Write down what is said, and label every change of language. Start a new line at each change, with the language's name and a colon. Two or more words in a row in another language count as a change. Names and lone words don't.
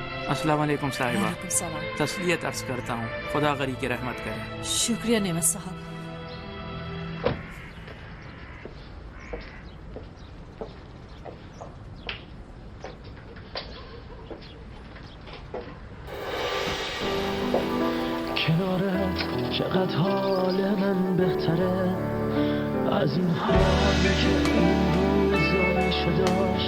Urdu: السلام علیکم صاحبہ. وعلیکم سلام. تسلیت عرض کرتا ہوں، خدا گری کی رحمت کرے. شکریہ نعمت صاحب.
Persian: کنارت چقدر حال من بهتره از این حالی که این روزا میشه داشت.